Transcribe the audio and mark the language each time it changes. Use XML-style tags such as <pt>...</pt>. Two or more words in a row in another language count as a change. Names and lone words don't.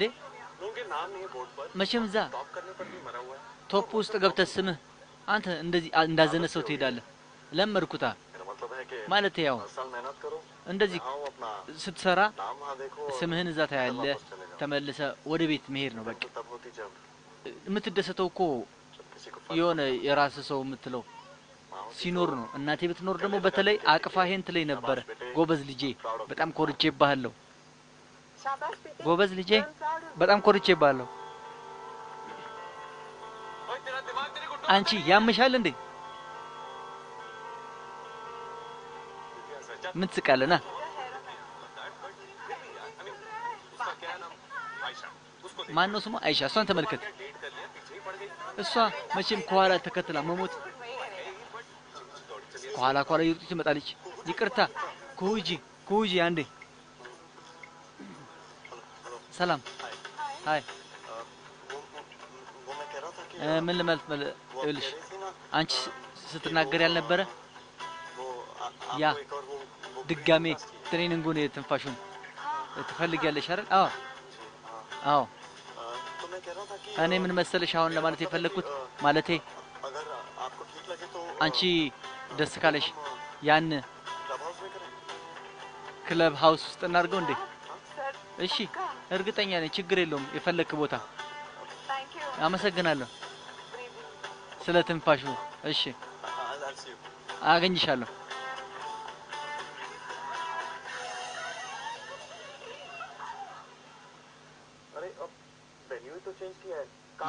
<hi>उनके नाम नहीं है बोर्ड पर</hi> <am>መቼም እዛ</am> <hi>टॉप करने पर भी मरा हुआ है</hi> <am>ቶፕ ውስጥ ገብተህ ስምህ አንተ እንደዚህ እንዳዘነ ሰው ትሄዳለህ ለመርኩታ</am> <hi>मेरा मतलब है कि</hi> <am>ማለት ያው</am> <hi>हर साल मेहनत करो</hi> <am>እንደዚህ</am> <hi>आओ अपना</hi> <am>ስትሰራ</am> <hi>नाम वहाँ देखो और</hi> <am>ስምህን እዛ ታያለህ ተመልሰ ወደ ቤት መሄድ ነው በቃ</am> <hi>तब होती जब</hi> <am>የምትደሰተው እኮ</am> <hi>जब किसी को</hi> <am>የሆነ የራስ ሰው የምትለው ሲኖር ነው እናቴ ብትኖር ደግሞ በተለይ አቅፋ ይሄን ትለኝ ነበር ጎበዝ ልጄ በጣም ኮርቼብሃለሁ ጎበዝ ልጄ በጣም ኮርቼብሃለሁ</am> <hi>ओए तेरा दिमाग तेरे गुड्डू</hi> <am>አንቺ ያምሻል እንዴ ምን ትስቃለህ ና</am> <hi>उसका क्या नाम आयशा उसको</hi> <am>ማን ነው ስሟ አይሻ እሷን ተመልከት</am> <hi>डेट कर लिया पीछे ही पड़ गई</hi> <am>እሷ መቼም ከኋላ ተከትላ መሞት ከኋላ ይርጡ ትመጣለች ይቅርታ ኩጂ አንዴ ሰላም ሃይ</am> <hi>वो मैं कह रहा था कि</hi> <am>ምን ልመልስ ይልሽ አንቺ ስትናገር ያልነበረ</am> <hi>वो</hi> <am>ያ</am> <hi>आपको एक और वो</hi> <am>ድጋሜ ትሬኒንጉን የትንፋሹን ትፈልጊያለሽ አይደል አዎ አዎ</am> <hi>तो मैं कह रहा था कि</hi> <am>እኔ ምን መሰለሽ አሁን ለማለት የፈለኩት ማለቴ</am> <hi>अगर आपको ठीक लगे तो</hi> <am>አንቺ ደስ ካለሽ ያን</am> <en>club house</en> <hi>में करें</hi> <en>club house</en> <am>ውስጥ እናድርገው እንዴ እሺ እርግጠኛ ነኝ ችግር የለውም የፈለክ ቦታ አመሰግናለሁ ስለ ትንፋሹ እሺ</am> <en>I'll see you</en> <am>አገኝሻለሁ</am> <hi>अरे अब वेन्यू तो चेंज किया है काम</hi>